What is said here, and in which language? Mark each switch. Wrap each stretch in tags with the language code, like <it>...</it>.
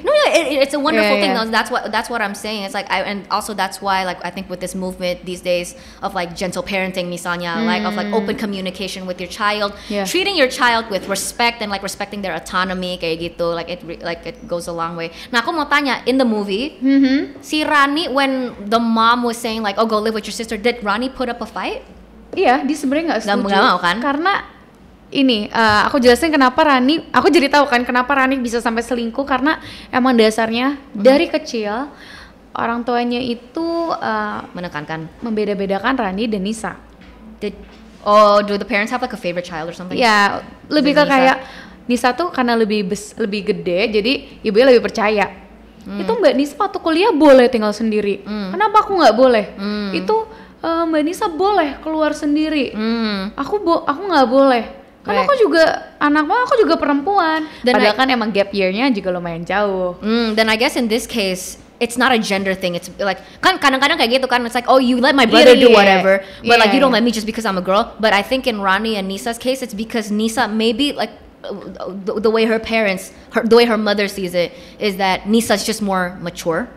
<en>No, it's a wonderful thing. Though. That's what I'm saying. It's like and also that's why like I think with this movement these days of like gentle parenting</en> <id>misalnya,</id> <en>like of like open communication with your child, treating your child with respect and like respecting their autonomy</en> <id>kayak gitu,</id> <en>like it goes a long way.</en> <id>Nah aku mau tanya,</id> <en>in the movie, si Rani when the mom was saying like go live with your sister, did Rani put up a fight?</en> <id>Iya, dia sebenarnya nggak setuju. Nggak mau kan? Karena ini aku jelasin kenapa Rani, aku jadi tahu kan kenapa Rani bisa sampai selingkuh, karena emang dasarnya dari kecil orang tuanya itu menekankan, membeda-bedakan Rani dan Nisa.</id> <en>Do the parents have like a favorite child or something?</en> <id>Ya, lebih ke kayak Nisa tuh karena lebih gede, jadi ibunya lebih percaya. Itu Mbak Nisa waktu kuliah boleh tinggal sendiri. Kenapa aku nggak boleh? Itu Mbak Nisa boleh keluar sendiri. Aku nggak boleh. Karena aku juga anak mama, aku juga perempuan. Padahal kan emang gap year-nya juga lumayan jauh.</id> <en>Then I guess in this case it's not a gender thing. It's like</en> <id>kan kadang-kadang kayak gitu kan.</id> <en>It's like, oh, you let my brother do whatever, but like you don't let me just because I'm a girl. But I think in Rani and Nisa's case, it's because Nisa maybe like the way her parents, the way her mother sees it is that Nisa's just more mature.</en>